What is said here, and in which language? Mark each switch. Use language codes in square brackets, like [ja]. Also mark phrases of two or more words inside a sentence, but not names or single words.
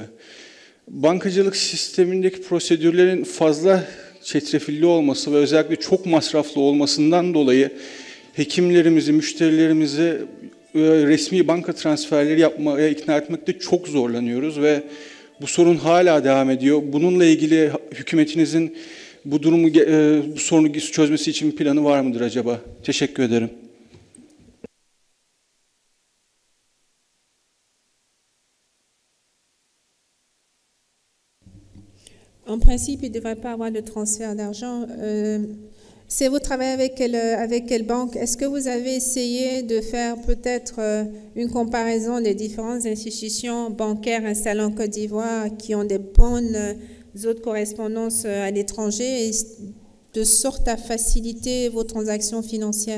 [tr] Bankacılık sistemindeki prosedürlerin fazla çetrefilli olması ve özellikle çok masraflı olmasından dolayı hekimlerimizi, müşterilerimizi resmi banka transferleri yapmaya ikna etmekte çok zorlanıyoruz ve bu sorun hala devam ediyor. Bununla ilgili hükümetinizin bu sorunu çözmesi için bir planı var mıdır acaba? Teşekkür ederim. [fr] En principe, il ne devrait pas avoir de transfert d'argent. C'est vous travaillez avec quelle banque? Est-ce que vous avez essayé de faire peut-être une comparaison des différentes institutions bancaires installées en Côte d'Ivoire qui ont des bonnes autres correspondances à l'étranger, de sorte à faciliter vos transactions financières?